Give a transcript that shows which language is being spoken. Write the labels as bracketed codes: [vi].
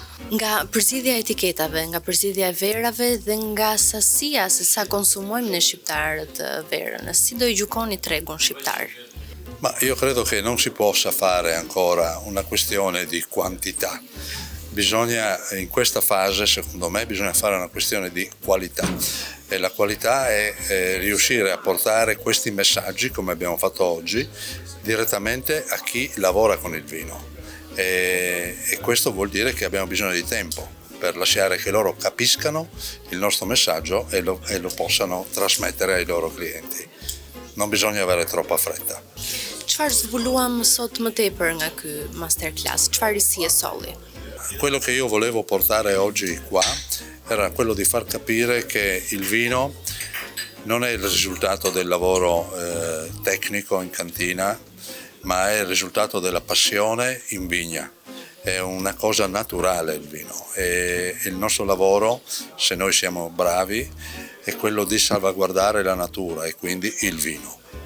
[sq] Nga përzidhja e etiketave, nga përzidhja e verave dhe nga sasia se sa konsumojmë ne shqiptarët verën, si do I gjukoni tregun shqiptar? [it] Ma io credo che non si possa fare ancora una questione di quantità. In questa fase, secondo me, bisogna fare una questione di qualità. E la qualità è riuscire a portare questi messaggi, come abbiamo fatto oggi, direttamente a chi lavora con il vino. E questo vuol dire che abbiamo bisogno di tempo per lasciare che loro capiscano il nostro messaggio e lo possano trasmettere ai loro clienti. Non bisogna avere troppa fretta. [sq] Çfarë zbuluam sot më tepër nga ky masterclass? Çfarë risie solli? [it] Quello che io volevo portare oggi qua era quello di far capire che il vino non è il risultato del lavoro tecnico in cantina, ma è il risultato della passione in vigna. È una cosa naturale il vino e il nostro lavoro, se noi siamo bravi, è quello di salvaguardare la natura e quindi il vino.